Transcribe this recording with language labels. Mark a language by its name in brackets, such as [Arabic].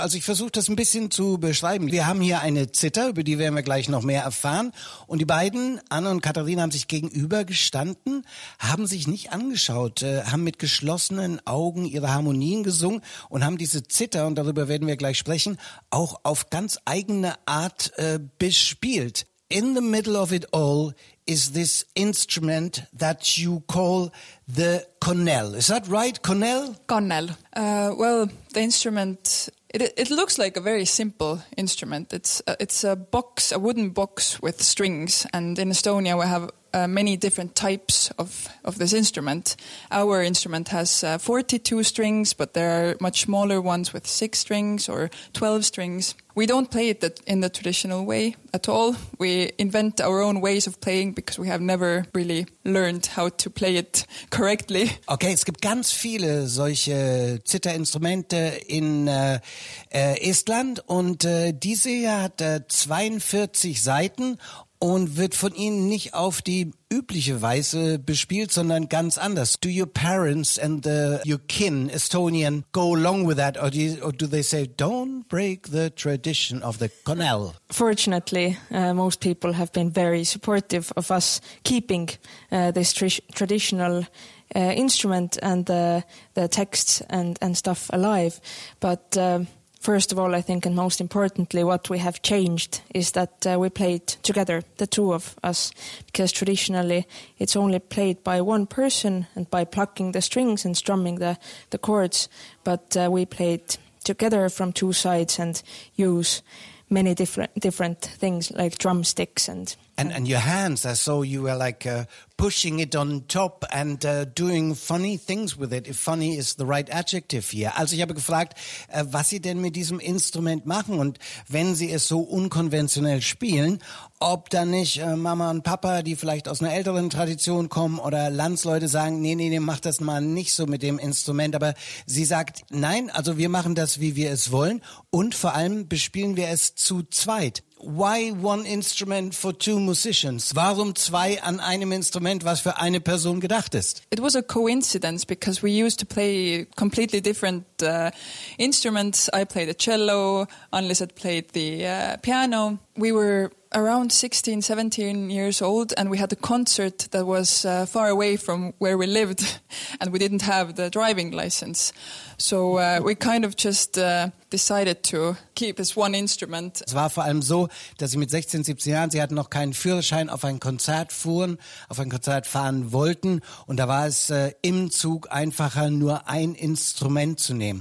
[German] Also ich versuche das ein bisschen zu beschreiben. Wir haben hier eine Zither, über die werden wir gleich noch mehr erfahren. Und die beiden, Anne und Katharina, haben sich gegenüber gestanden, haben sich nicht angeschaut, haben mit geschlossenen Augen ihre Harmonien gesungen und haben diese Zither, und darüber werden wir gleich sprechen, auch auf ganz eigene Art bespielt. [English] In the middle of it all is this instrument that you call the cornel. Is that right, cornel? Cornel. Well, the instrument, it looks like a very simple instrument. It's a box, a wooden box with strings. And in Estonia, we have many different types of this instrument. Our instrument has 42 strings, but there are much smaller ones with 6 strings or 12 strings. We don't play it in the traditional way at all. We invent our own ways of playing because we have never really learned how to play it correctly. [German] Okay, es gibt ganz viele solche Zitterinstrumente in Estland, und diese hier hat 42 Saiten und wird von Ihnen nicht auf die übliche Weise bespielt, sondern ganz anders. [English] Do your parents and your kin, Estonian, go along with that? Or do they say, don't break the tradition of the cornel? Fortunately, most people have been very supportive of us keeping this traditional instrument and the texts and stuff alive. But first of all, I think, and most importantly, what we have changed is that we played together, the two of us, because traditionally it's only played by one person and by plucking the strings and strumming the chords, but we played together from two sides and use many different things like drumsticks and... And your hands, I saw you were like pushing it on top and doing funny things with it, if funny is the right adjective here. [German] Also ich habe gefragt, was Sie denn mit diesem Instrument machen, und wenn Sie es so unkonventionell spielen, ob dann nicht Mama und Papa, die vielleicht aus einer älteren Tradition kommen, oder Landsleute sagen, nee, mach das mal nicht so mit dem Instrument. Aber sie sagt, nein, also wir machen das, wie wir es wollen, und vor allem bespielen wir es zu zweit. [English] Why one instrument for two musicians? [German] Warum zwei an einem Instrument, was für eine Person gedacht ist? [English] It was a coincidence because we used to play completely different instruments. I played a cello, Anlisette played the piano. We were around 16, 17 years old, and we had a concert that was far away from where we lived, and we didn't have the driving license. So we kind of just decided to keep this one instrument. [German] Es war vor allem so, dass sie mit 16, 17 Jahren, sie hatten noch keinen Führerschein, auf ein Konzert fahren wollten, und da war es im Zug einfacher, nur ein Instrument zu nehmen.